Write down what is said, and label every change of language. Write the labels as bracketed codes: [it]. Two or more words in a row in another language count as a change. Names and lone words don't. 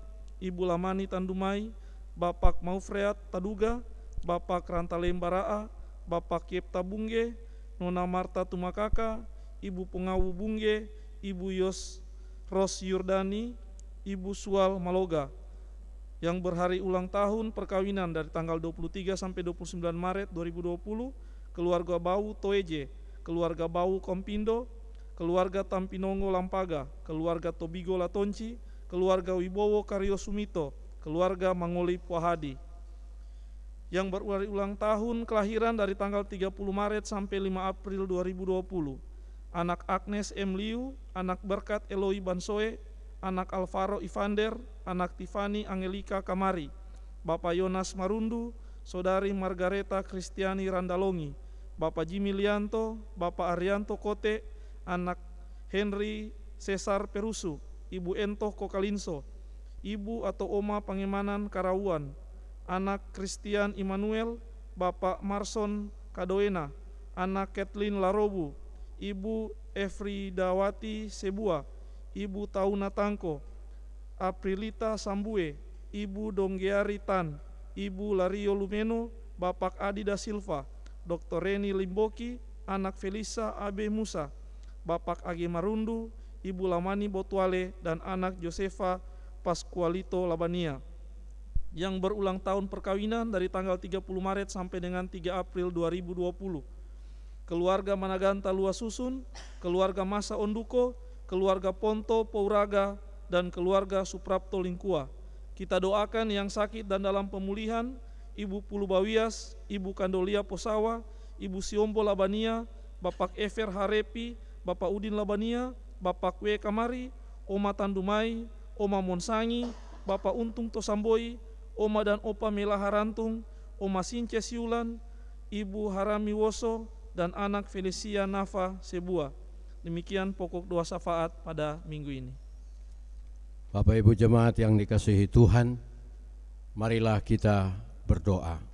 [id] Ibu Lamani Tandumai, Bapak Maufreat Taduga, Bapak Rantalem Baraa, Bapak Kiepta Bungge, Nona Marta Tumakaka, Ibu Pengawu Bungge, Ibu Ros Yurdani, Ibu Sual Maloga, yang berhari ulang tahun perkawinan dari tanggal 23 sampai 29 Maret 2020, keluarga Bau Toeje, keluarga Bau Kompindo, keluarga Tampinongo Lampaga, keluarga Tobigo Latonci, keluarga Wibowo Karyosumito, keluarga Mangoli Puahadi. Yang berhari ulang tahun kelahiran dari tanggal 30 Maret sampai 5 April 2020, anak Agnes M. Liu, anak Berkat Eloi Bansoe, anak Alvaro Ivander, anak Tiffany Angelika Kamari, Bapak Yonas Marundu, Saudari Margareta Kristiani Randalongi, Bapak Jimmy Lianto, Bapak Arianto Kote, anak Henry Cesar Perusu, Ibu Entoh Kokalinso, Ibu atau Oma Pangemanan Karawuan, anak Christian Immanuel, Bapak Marson Kadoena, anak Kathleen Larobu, Ibu Efridawati Sebua, Ibu Tauna Tangko, Aprilita Sambue, Ibu Donggeari Tan, Ibu Lario Lumeno, Bapak Adi da Silva, Dr. Reni Limboki, anak Felisa Abe Musa, Bapak Age Marundu, Ibu Lamani Botuale, dan anak Josefa Pascualito Labania, yang berulang tahun perkawinan dari tanggal 30 Maret sampai dengan 3 April 2020. Keluarga Managanta Lua Susun, keluarga Masa Onduko, keluarga Ponto Pouraga, dan keluarga Suprapto Lingkua. Kita doakan yang sakit dan dalam pemulihan, Ibu Pulubawias, Ibu Kandolia Posawa, Ibu Siombo Labania, Bapak Ever Harepi, Bapak Udin Labania, Bapak W Kamari, Oma Tandumai, Oma Monsangi, Bapak Untung Tosamboi, Oma dan Opa Mela Harantung, Oma Since Siulan, Ibu Harami Woso, dan anak Felicia Nafa Sebua. Demikian pokok doa syafaat pada minggu ini. Bapak Ibu jemaat yang dikasihi Tuhan, marilah kita berdoa.